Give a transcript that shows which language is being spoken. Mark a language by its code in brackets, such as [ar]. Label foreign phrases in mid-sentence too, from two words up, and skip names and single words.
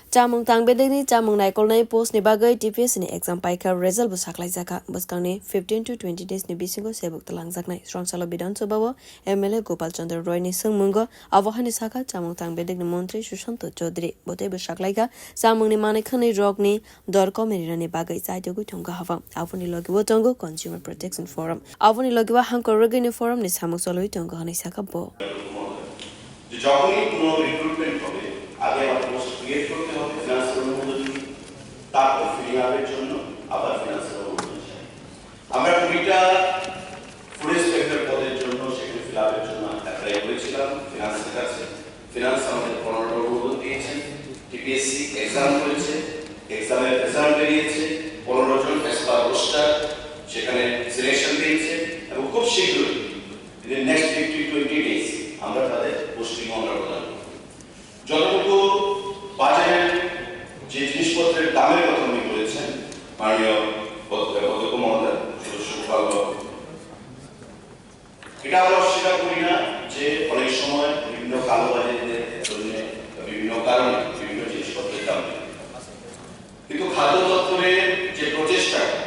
[trp] Chamung Tangbedini Chamung Naikolnai post ni bagai TPS ni exam paika result bu saklai jaka buskangni 15 to 20 days ni bisingo sebuk talangjaknai Srongsalo Bidhan Sabha MLA Gopal Chandra Roy ni sungmungo awahani saka Chamung Tangbedini Mantri Sushant Chaudhary bote bu saklaika Chamung ni manekhani rog ni dorko menirani bagai chaitogu thongga hawa avuni logibo tongo [en] Consumer Protection Forum [trp] avuni logiba hankorogini forum ni samuk soloi tongo hani saka bo [bn] যখনই কোনো রিক্রুটমেন্ট হবে আগে আবার [en] post create [bn] করতে হবে ফিনান্সিয়াল অনুমোদন তারপর [en] filling up [bn] জন্য আবার ফিনান্সিয়াল অনুমোদন চাই আমরা 20টা [en] food inspector [bn] পদের জন্য সেখানে [en] fill up [bn] জন্য অ্যাপ্লাই করেছিলাম ফিনান্সের কাছে ফিনান্স আমাদের 15টা অনুমোদন দিয়েছে [en] TPSC exam [bn] করেছে [en] exam result [bn] বেরিয়েছে 15 জন [en] expert roster [bn] সেখানে সিলেকশন দিয়েছে এবং খুব শীঘ্রই [en] in the next 20 days [bn] আমরা তাদের পোস্টিং আমরা প্রদান করব যতটুকু বাজারের যে জিনিসপত্রের দামের কথা উনি বলেছেন মাননীয় অধ্যক্ষ মহোদয় এটা আমরা অস্বীকার করি না যে অনেক সময় বিভিন্ন কালোবাজারিদের জন্য বিভিন্ন কারণে বিভিন্ন জিনিসপত্রের দাম কিন্তু খাদ্য দপ্তরের যে প্রচেষ্টা